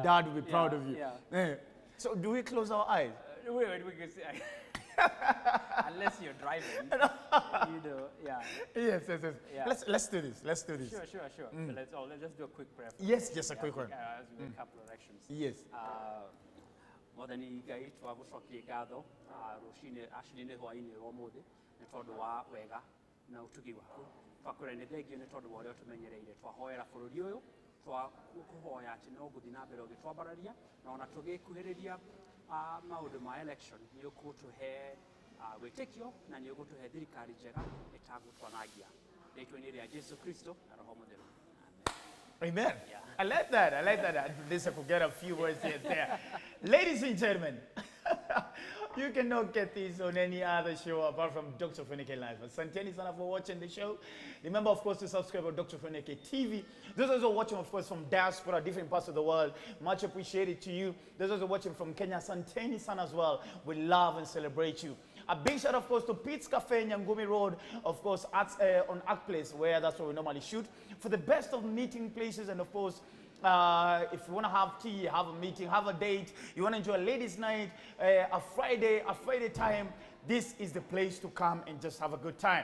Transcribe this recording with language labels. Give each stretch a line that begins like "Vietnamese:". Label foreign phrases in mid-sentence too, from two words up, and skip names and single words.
English: Dad will be proud of you. Yeah. So do we close our eyes? Wait, we can see. Unless you're driving, yeah. Yes. Yeah. Let's do this. Sure. So let's just do a quick prayer. Yes, just a quick one. As we make a couple of actions. Yes.
Kikuyu: Modani gai twa gucokia ngatho rucini acini hwaini omuthe ni tondu wa wega na utugi waku twakura ni thengio ni tondu wa uria tumenyereire twahoera bururi uyu twakuhoya ati no guthi na mbere ugitwambararia na ona tugikuhiriria maundu ma election ni ukutuhe witikio na ni ukutuhe thirikari njega itagutwanagia rĩtwa-inĩ rĩa Jesu Kristo na Roho Mũtheru.
English: Amen. Yeah. I like that. At least I could get a few words here and there. Ladies and gentlemen, you cannot get this on any other show apart from Dr.Ofweneke Live.
Swahili: Asanteni sana
English: for watching the show. Remember, of course, to subscribe to Dr.Ofweneke TV. Those also watching, of course, from diaspora, different parts of the world. Much appreciated to you. Those also watching from Kenya.
Swahili: Asanteni sana
English: as well. We love and celebrate you. A big shout, of course, to Pete's Cafe, Nyangumi Road, of course, on Arc Place, where that's where we normally shoot. For the best of meeting places, and of course, if you want to have tea, have a meeting, have a date, you want to enjoy a ladies' night, a Friday time, this is the place to come and just have a good time.